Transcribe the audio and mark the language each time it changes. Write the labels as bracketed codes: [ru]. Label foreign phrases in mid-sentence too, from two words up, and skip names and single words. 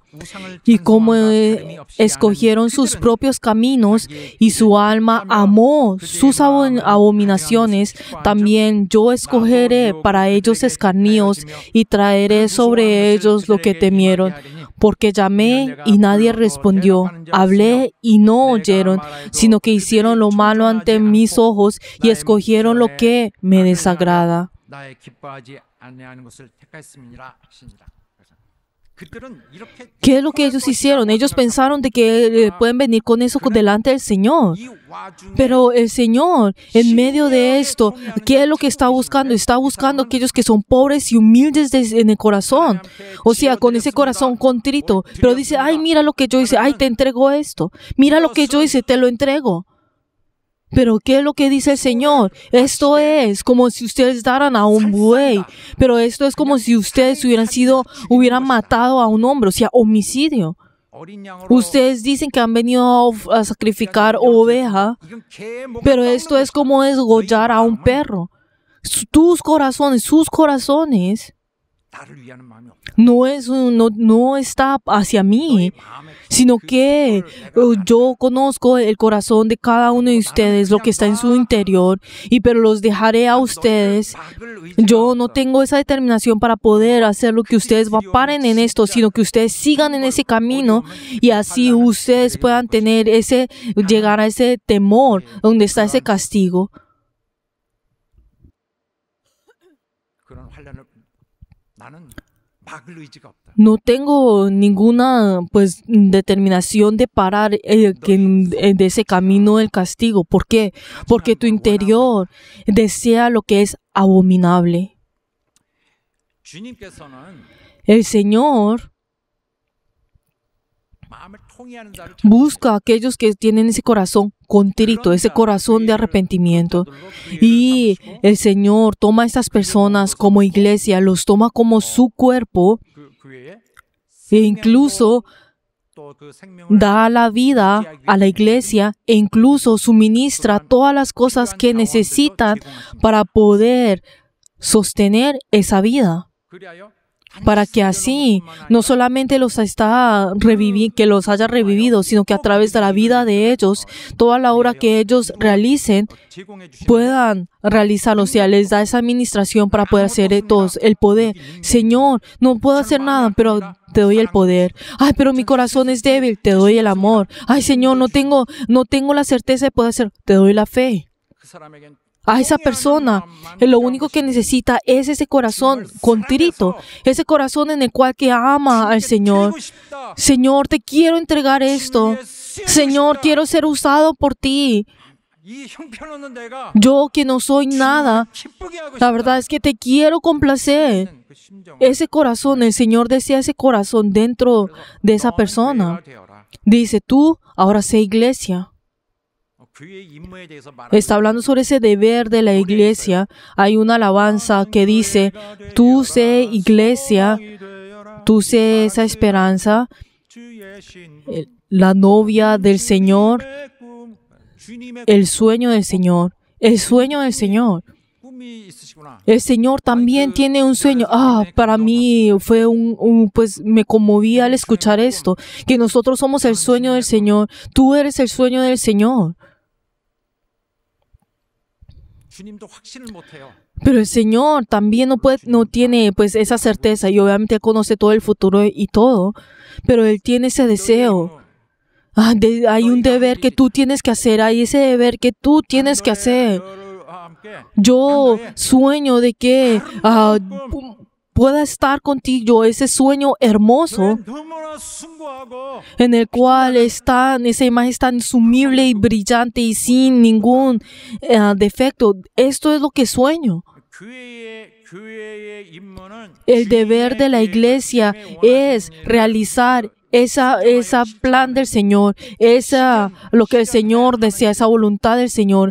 [es] Y como escogieron sus propios caminos y su alma amó sus abominaciones, también yo escogeré para ellos escarnios y traeré sobre ellos lo que temieron. Porque llamé y nadie respondió, hablé y no oyeron, sino que hicieron lo malo ante mis ojos y escogieron lo que me desagrada. [ko] 나의 기뻐하지 아니하는 것을 택하였음이니라 하시니라. 그들은 이렇게 [es] ¿Qué es lo que ellos hicieron? Ellos pensaron de que pueden venir con eso delante del Señor. [ko] 이 와중에 [es] Pero el Señor, en medio de esto, ¿qué es lo que está buscando? Está buscando aquellos que son pobres y humildes en el corazón. O sea, con ese corazón contrito. Pero dice, mira lo que yo hice. Te entrego esto. Mira lo que yo hice, te lo entrego. Pero ¿qué es lo que dice el Señor? Esto es como si ustedes daran a un buey. Pero esto es como si ustedes hubieran matado a un hombre, o sea, homicidio. [ko] 어린 양으로 [es] Ustedes dicen que han venido a sacrificar oveja, [ko] 이건 개 몸을 [es] pero [ko] 꺾는 [es] esto es [ko] 것이다. [es] como desgollar a un perro. Tus corazones, sus corazones, [ko] 나를 위하는 마음이 없다. [es] no está hacia mí, [ko] 너의 마음에 [es] sino que yo conozco el corazón de cada uno de ustedes, lo que está en su interior, pero los dejaré a ustedes. Yo no tengo esa determinación para poder hacer lo que ustedes paren en esto, sino que ustedes sigan en ese camino y así ustedes puedan llegar a ese temor donde está ese castigo. [ko] 그런 환란을 나는 막을 의지가 없다. [es] No tengo ninguna determinación de parar de ese camino del castigo. ¿Por qué? Porque tu interior desea lo que es abominable. [ko] 주님께서는 [es] El Señor [ko] 마음을 통해하는 자를 [es] busca a aquellos que tienen ese corazón contrito, ese corazón de arrepentimiento. Y el Señor toma a estas personas como iglesia, los toma como su cuerpo [ko] 그 외에 [es] e incluso [ko] 또그 생명을 [es] da la vida a la iglesia e incluso suministra todas las cosas que necesitan para poder sostener esa vida. [ko] 그리하여 [es] Para que así no solamente que los haya revivido, sino que a través de la vida de ellos, toda la obra que ellos realicen, [ko] 제공해 주시는 [es] puedan realizarlo. O sea, les da esa administración para poder hacer todos el poder. Señor, no puedo hacer nada, pero te doy el poder. Ay, pero mi corazón es débil, te doy el amor. Ay, Señor, no tengo la certeza de poder hacer, te doy la fe. [ko] 그 사람에겐 [es] A esa persona, lo único que necesita es ese corazón contrito, ese corazón en el cual que ama al Señor. Señor, te quiero entregar esto. Señor, quiero ser usado por ti. [ko] 이 형편없는 내가 [es] Yo que no soy nada, [ko] 기쁘게 하고 [es] la verdad es que te quiero complacer. [ko] 그 심정을 [es] Ese corazón, el Señor desea ese corazón dentro de esa persona. Dice, tú ahora sé iglesia. [ko] 그의 임무에 대해서 말하는 [es] Está hablando sobre ese deber de la iglesia. Hay una alabanza que dice, tú sé iglesia, tú sé esa esperanza, la novia del Señor, el sueño del Señor, el sueño del Señor. [ko] 꿈이 있으시구나. [es] El Señor también tiene un sueño. Para mí fue me conmoví al escuchar esto, que nosotros somos el sueño del Señor. Tú eres el sueño del Señor. [ko] 주님도 확신을 못 해요. [es] Pero el Señor también no tiene esa certeza y obviamente Él conoce todo el futuro y todo, pero Él tiene ese deseo. Hay un deber que tú tienes que hacer, hay ese deber que tú tienes que hacer. Yo sueño de que pueda estar contigo, ese sueño hermoso [ko] 너무나 숭고하고 [es] en el cual esa imagen es tan sumible y brillante y sin ningún defecto. Esto es lo que sueño. [ko] 교회의 임무는 [es] El deber de la iglesia es realizar esa plan del Señor, lo que el Señor desea, esa voluntad del Señor.